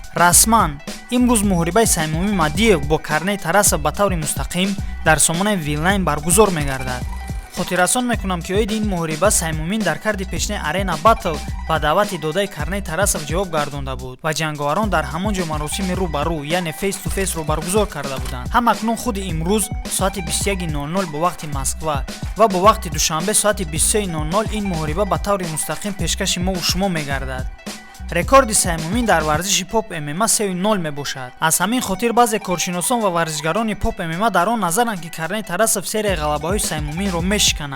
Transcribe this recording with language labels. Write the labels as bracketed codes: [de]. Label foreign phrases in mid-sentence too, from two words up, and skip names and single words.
[tg] расман имрӯз муҳорибаи Саймумӣ Мадиев бо Карней Тарасов ба таври мустақим дар сомонаи Вилнайн баргузор мегардад. хотиррасон мекунам ки оиди ин муҳориба Саймумин дар карди пешнаи Arena Battle ба даъвати додаи Карней Тарасов ҷавоб гардонда буд ва ҷанговарон дар ҳамон ҷо маросими рӯ ба рӯ, яъне [en] face to face [tg] ро баргузор карда буданд. ҳам акнун худи имрӯз соати 21:00 бо вақти Москва ва бо вақти душанбе соати 23:00 ин муҳориба ба таври мустақим пешкаши мо шумо мегардад. рекорди Саймумин дар варзиши поп MMA 3:0 мебошад. аз ҳамин хотир баъзе коршиносон ва варзишгарони поп MMA дар он назаранд ки Карней Тарасов серияи ғалабаҳои Саймуминро мешиканад.